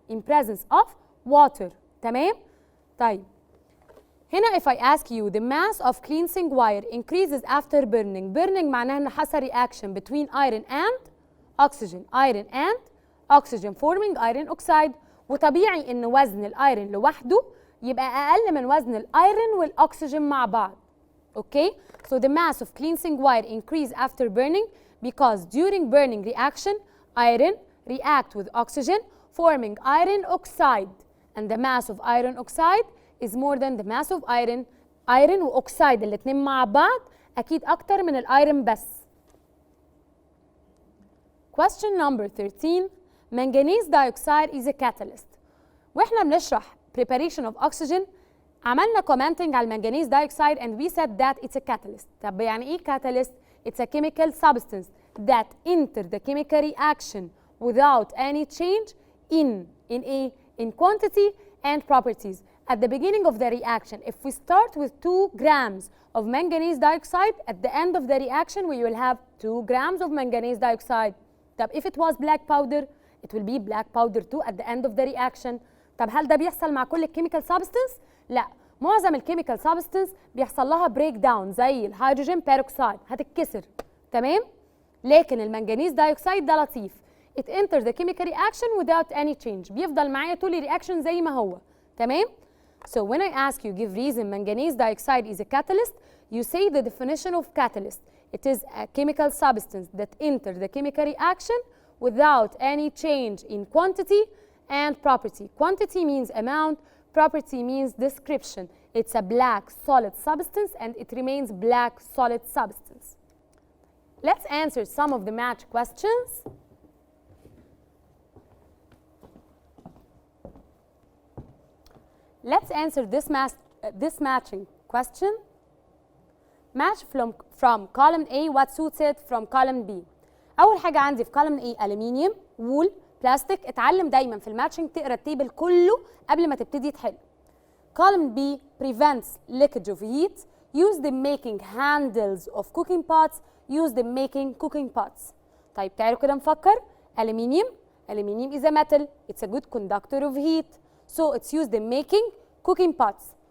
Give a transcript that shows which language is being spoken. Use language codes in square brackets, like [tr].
[en] In presence of water. [ar] تمام؟ طيب. [en] هنا if I ask you the mass of cleansing wire increases after burning. Burning [ar] معناها إن حصل [en] reaction between iron and oxygen. Iron and oxygen forming iron oxide. [ar] وطبيعي إن وزن الايرون لوحده يبقى أقل من وزن الايرون والأكسجين مع بعض. [en] Okay? So the mass of cleansing wire increase after burning because during burning reaction, iron react with oxygen forming iron oxide. And the mass of iron oxide is more than the mass of iron. [ar] Iron وأكسايد الاتنين مع بعض أكيد أكتر من الايرون بس. [en] Question number 13. Manganese dioxide is a catalyst. [ar] واحنا بنشرح [en] preparation of oxygen [ar] عملنا [en] commenting [ar] على المنجنيز [en] dioxide and we said that it's a catalyst. [ar] طب يعني ايه catalyst? [en] It's a chemical substance that enter the chemical reaction without any change in quantity and properties. At the beginning of the reaction, if we start with 2 grams of manganese dioxide, at the end of the reaction we will have 2 grams of manganese dioxide. طب if it was black powder, it will be black powder too at the end of the reaction. [ar] طب هل ده بيحصل مع كل الكيميكال سابستنس؟ لا، معظم الكيميكال سابستنس بيحصل لها بريك داون زي الهيدروجين بيروكسيد هتتكسر، تمام؟ لكن المنجنيز دايوكسيد ده لطيف. [en] It enters the chemical reaction without any change. [ar] بيفضل معايا طول الرياكشن زي ما هو، تمام؟ [en] So when I ask you give reason manganese dioxide is a catalyst, you say the definition of catalyst. It is a chemical substance that enters the chemical reaction without any change in quantity and property. Quantity means amount, property means description. It's a black solid substance and it remains black solid substance. Let's answer some of the match questions. Let's answer this matching question. Match from column A what suits it from column B. [ar] أول حاجة عندي في [en] column A aluminium, wool, plastic. [ar] اتعلم دايما في الماتشنج تقرا التيبل كله قبل ما تبتدي تحل. [en] Column B prevents leakage of heat, used in making handles of cooking pots, used in making cooking pots. [ar] طيب تعالوا كده نفكر. [en] Aluminium is a metal. It's a good conductor of heat. So it's used in making cooking pots.